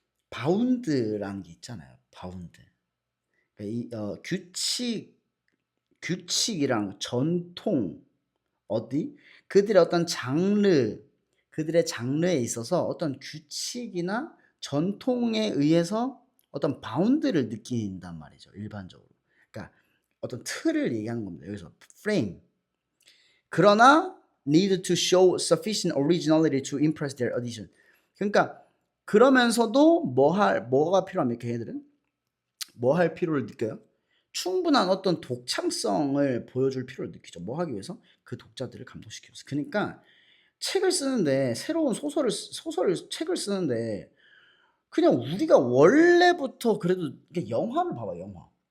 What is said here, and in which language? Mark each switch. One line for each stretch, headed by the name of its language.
Korean: 바운드라는 게 있잖아요. 바운드. 그러니까 규칙이랑 전통 어디 그들의 어떤 그들의 장르에 있어서 어떤 규칙이나 전통에 의해서 어떤 바운드를 느낀단 말이죠. 일반적으로. 그러니까 어떤 틀을 얘기하는 겁니다. 여기서 frame. 그러나
English: need to show sufficient originality to impress their audition.
Korean: 그러니까 그러면서도 뭐가 필요합니까? 걔네들은 뭐 할 필요를 느껴요? 충분한 어떤 독창성을 보여줄 필요를 느끼죠. 뭐 하기 위해서? 그 독자들을 감동시키기 위해서. 그러니까 책을 쓰는데 새로운 책을 쓰는데 그냥 우리가 원래부터 그래도 영화를 봐봐, 영화.